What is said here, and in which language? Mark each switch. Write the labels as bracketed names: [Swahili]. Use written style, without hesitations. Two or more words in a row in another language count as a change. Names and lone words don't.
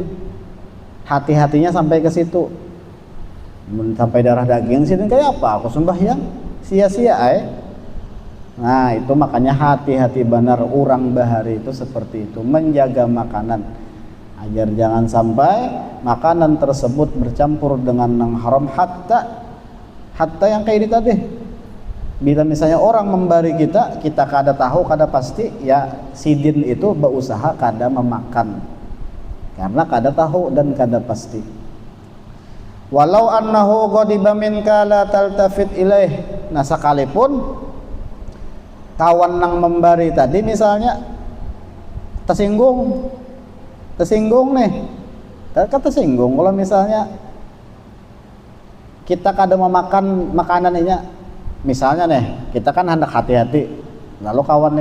[Banjar] Hati-hatinya sampai ke situ. Sampai darah daging, Sidin kayak apa? Aku sembahyang sia-sia Nah itu makanya hati-hati benar orang bahari itu seperti itu, menjaga makanan agar jangan sampai makanan tersebut bercampur dengan yang haram, hatta yang kayak ini tadi. Bila misalnya orang memberi kita kada tahu, kada pasti, ya Sidin itu berusaha kada memakan karena kada tahu dan kada pasti. [Arabic] ولو أنه غضب منك لا تلتفت إليه. [Banjar] Nah sekalipun kawan nang memberi tadi misalnya tersinggung nih, tersinggung kalau misalnya kita kada memakan makanan ini, misalnya nih kita kan hendak hati-hati, lalu kawan ini